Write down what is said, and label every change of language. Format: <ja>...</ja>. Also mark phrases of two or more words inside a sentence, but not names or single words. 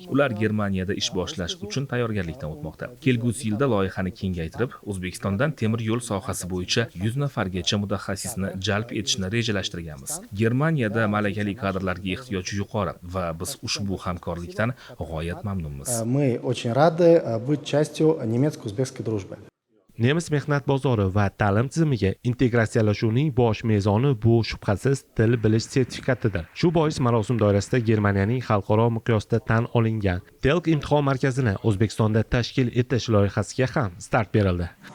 <uz>Ular Germaniyada ish boshlash uchun tayyorgarlikdan o'tmoqda. Kelgusi yilda loyihani kengaytirib, O'zbekistondan temir yo'l sohasi bo'yicha 100 nafargacha mutaxassisni jalb etishni rejalashtirganmiz. Germaniyada malakali kadrlarga ehtiyoj yuqori va biz ushbu hamkorlikdan g'oyat mamnunmiz.</uz> <ru>Мы очень рады быть частью немецко-узбекской дружбы.</ru> <uz>Nemis mehnat bozori va ta'lim tizimiga integratsiyalashuvning bosh mezoni bu shubhasiz til bilish sertifikatidir. Shu bois marosim doirasida Germaniyaning xalqaro miqyosda tan olingan TILS imtihon markazini O'zbekistonda tashkil etish loyihasiga ham start berildi.</uz>